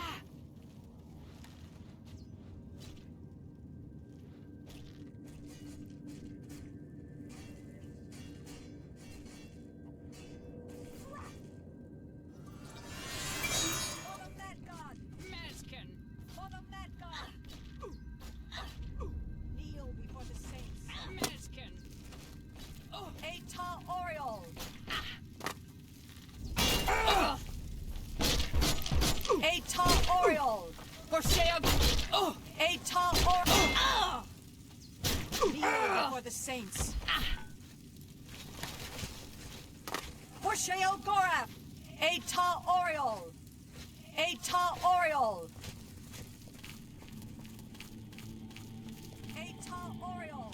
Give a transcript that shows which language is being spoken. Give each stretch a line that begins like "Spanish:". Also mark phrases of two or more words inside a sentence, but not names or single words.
English: For the Mad God! Mazkin! For the Mad God! Kneel before the saints. Mazkin! Ata Oriole! Ata Oriole! For Sheogorath! Oh! Ata Oriole! Kneel before the saints. For Sheogorath! Ata Oriole! Ata Oriole! Ata Oriole!